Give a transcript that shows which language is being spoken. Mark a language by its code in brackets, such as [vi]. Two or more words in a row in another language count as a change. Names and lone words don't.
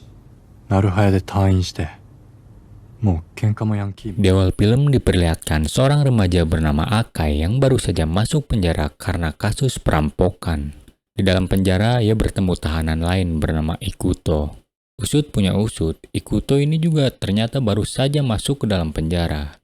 [ja] なるはやで退院して、もう喧嘩もヤンキーも。 [id] Di awal film diperlihatkan seorang remaja bernama Akai yang baru saja masuk penjara karena kasus perampokan. Di dalam penjara, ia bertemu tahanan lain bernama Ikuto. Usut punya usut, Ikuto ini juga ternyata baru saja masuk ke dalam penjara.